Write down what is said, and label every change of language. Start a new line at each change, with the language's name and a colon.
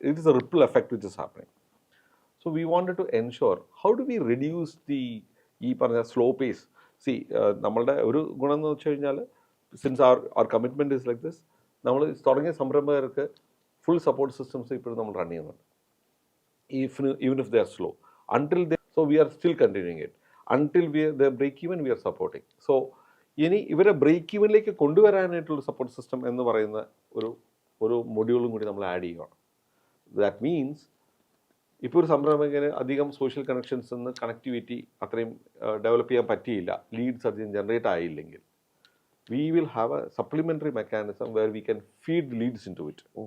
English: It is a ripple effect which is happening. So we wanted to ensure how do we reduce
Malayalam: ഈ പറഞ്ഞ
English: Slow pace.
Malayalam: നമ്മളുടെ ഒരു ഗുണം എന്ന് വെച്ച് കഴിഞ്ഞാൽ,
English: since അവർ commitment is like this,
Malayalam: നമ്മൾ തുടങ്ങിയ സംരംഭകർക്ക് ഫുൾ സപ്പോർട്ട് സിസ്റ്റംസ് ഇപ്പോഴും നമ്മൾ റൺ ചെയ്യുന്നുണ്ട്.
English: Even if they are slow, so we are still continuing it until they break even, we are supporting. So
Malayalam: ഇനി ഇവരെ ബ്രേക്ക് ഈവനിലേക്ക് കൊണ്ടുവരാനായിട്ടുള്ള സപ്പോർട്ട് സിസ്റ്റം എന്ന് പറയുന്ന ഒരു മൊഡ്യൂളും കൂടി നമ്മൾ ആഡ് ചെയ്യുകയാണ്.
English: that means
Malayalam: ഇപ്പോൾ ഒരു സംരംഭകന് അധികം സോഷ്യൽ കണക്ഷൻസ് നിന്ന് കണക്ടിവിറ്റി അത്രയും ഡെവലപ്പ് ചെയ്യാൻ പറ്റിയില്ല, ലീഡ്സ് അധികം generate ആയില്ലെങ്കിൽ,
English: we will have a supplementary mechanism where we can feed leads into it.